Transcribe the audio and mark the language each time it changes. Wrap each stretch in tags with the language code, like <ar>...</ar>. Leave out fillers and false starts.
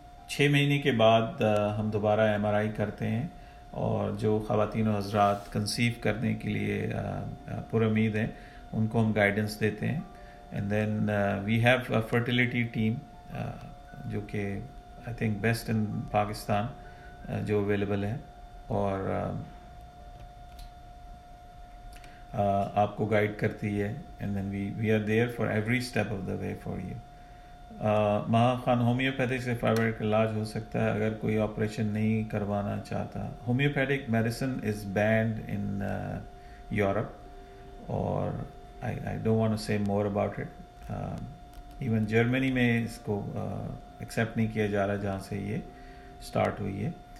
<ur>6 مہینے کے بعد ہم دوبارہ MRI کرتے ہیں, اور جو خواتین و حضرات کنسیو کرنے کے لیے پر امید ہیں ان کو ہم گائیڈنس دیتے ہیں.</ur> <en>and then we have fertility team</en> <ur>جو کہ</ur> <en>I think best in Pakistan</en> <ur>جو اویلیبل ہے, اور آپ کو گائیڈ کرتی ہے.</ur> <en>And then we are there for every step of the way for you.</en> <ur>Maha Khan, homeopathic سے فائبرائڈ کا علاج ہو سکتا ہے اگر کوئی آپریشن نہیں کروانا چاہتا؟</ur> <en>homeopathic medicine is banned in Europe,</en> <ur>اور</ur> <en>I don't want to say more about it.</en> <ur>Even Germany میں اس کو ایکسیپٹ نہیں کیا جا رہا جہاں سے یہ اسٹارٹ ہوئی ہے.</ur>